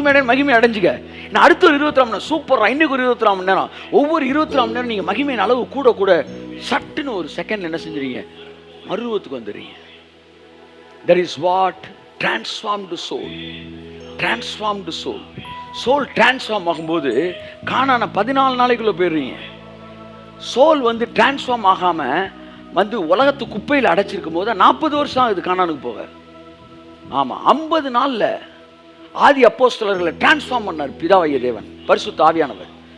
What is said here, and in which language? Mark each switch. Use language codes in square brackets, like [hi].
[ta] மகிமை அடைஞ்சுக்க. நான் அடுத்த ஒரு 24 மணி நேரம் சூப்பர். இன்னைக்கு ஒரு 24 மணி நேரம், ஒவ்வொரு 24 மணி நேரம் நீங்க மகிமையின் அளவு கூட சட்டுன்னு ஒரு செகண்ட் என்ன செஞ்சுறீங்க, மறுரூபத்துக்கு வந்துடுறீங்க. [en] That is what transformed soul. Transformed soul. [ta] Soul transform ஆகும்போது கானான 14 நாளைக்குள்ள போயிடுறீங்க. சோல் வந்து டிரான்ஸ்ஃபார்ம் ஆகாம வந்து உலகத்து குப்பையில் அடைச்சிருக்கும் போது 40 வருஷம் ஆகுது கானானுக்கு போக. ஆமா, 50 நாள்ல ஆதி அப்போஸ்தலர்களை டிரான்ஸ்ஃபார்ம் பண்ணார் பிதாவாகிய தேவன், பரிசுத்த ஆவியானவர்.